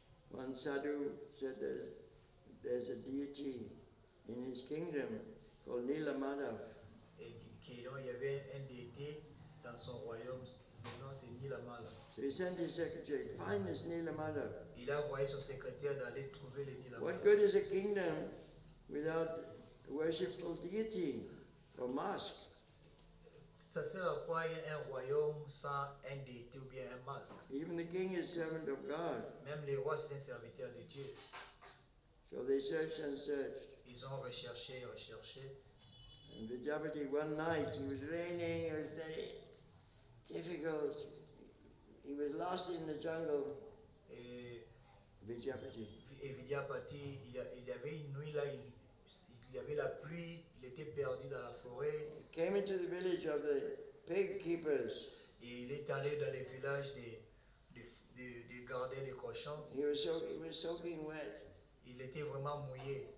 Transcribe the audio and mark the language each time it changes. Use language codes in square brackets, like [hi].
[en] One sadhu said there's a deity in his kingdom called Nila Madhav. [fr] Et qu'il y avait un déité dans son royaume, le nom c'est Nila Madhav. [en] So he sent his secretary, find this Nila Madhav. [fr] Il a envoyé son secrétaire d'aller trouver le Nila [en] What [fr] Madhav. [en] good is a kingdom without a worshipful deity or mosque? [fr] Ça sert à quoi un royaume sans un déité ou bien un masque? [en] Even the king is servant of God. [fr] Même le roi c'est un serviteur de Dieu. [en] So they searched and searched. [fr] Ils ont recherché. [en] And Vijayapati, one night, it was raining, it was very difficult. He was lost in the jungle. [fr] Et Vijayapati. Vidyapati, il y avait une nuit là, il y avait la pluie, il était perdu dans la forêt. [en] He came into the village of the pig keepers. [fr] Et il est allé dans les villages des gardiens des cochons. [en] He was soaking wet. [fr] Il était vraiment mouillé.